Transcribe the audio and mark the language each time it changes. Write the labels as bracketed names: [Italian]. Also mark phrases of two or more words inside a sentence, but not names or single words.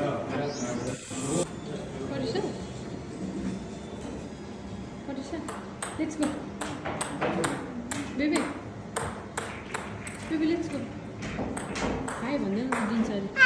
[English] Parisha, let's go. Baby, let's go. [Nepali] Hi, भन्दै न दिन्छ अरे